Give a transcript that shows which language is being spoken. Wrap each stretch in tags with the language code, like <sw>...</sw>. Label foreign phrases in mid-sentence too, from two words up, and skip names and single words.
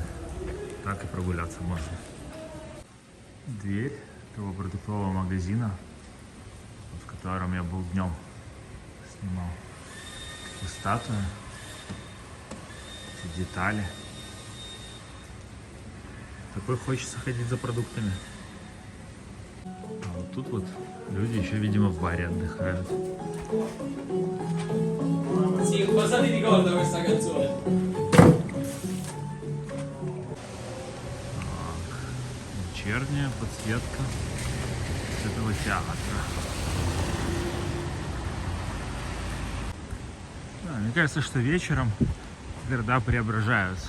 <ru>Так и прогуляться можно. Дверь этого продуктового магазина, в котором я был днем, снимал. Такие статуи, эти детали. Такой хочется ходить за продуктами. А вот тут вот люди еще, видимо, в баре отдыхают.</ru> <it>Sì, cosa ti ricorda questa canzone?</it> <ru>Вечерняя подсветка этого театра. Да, мне кажется, что вечером города преображаются.</ru>